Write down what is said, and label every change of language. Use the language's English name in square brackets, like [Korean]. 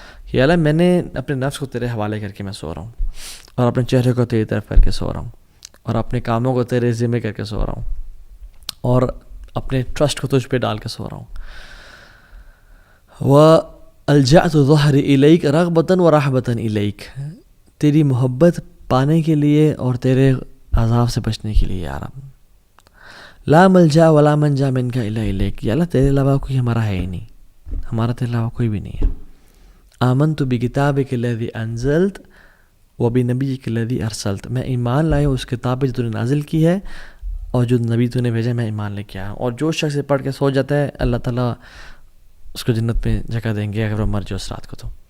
[Urdu] کہ اللہ میں نے اپنے نفس کو تیرے حوالے کر کے میں سو رہا ہوں، اور اپنے چہرے کو تیری طرف کر کے سو رہا ہوں، اور اپنے کاموں کو تیرے ذمہ کر کے سو رہا ہوں، اور اپنے ٹرسٹ کو تجھ پہ ڈال کے سو رہا ہوں. [Arabic] وَأَلْجَأْتُ ظَهْرِ إِلَيْكَ رَغْبَةً وَرَحْبَةً إِلَيْكَ، [Urdu] تیری محبت پانے کے لیے اور تیرے عذاب سے بچنے کے لیے یا رب. [Arabic] لا ملجا ولا منجا منک الا الیک. [Urdu] یا اللہ تیرے علاوہ کوئی ہمارا ہے ہی نہیں، ہمارا تیرے علاوہ کوئی بھی نہیں ہے. [Arabic] آمنت بکتابک الذی انزلت وبنبیک الذی ارسلت، [Urdu] میں ایمان لایا اس کتاب پہ جو تو نے نازل کی ہے اور جو نبی تو نے بھیجا میں ایمان لے کے آیا ہوں. اور جو شخص پڑھ کے سو جاتا ہے اللہ تعالیٰ اس کو جنت میں جگہ دیں گے اگر وہ مر جائے اس رات کو.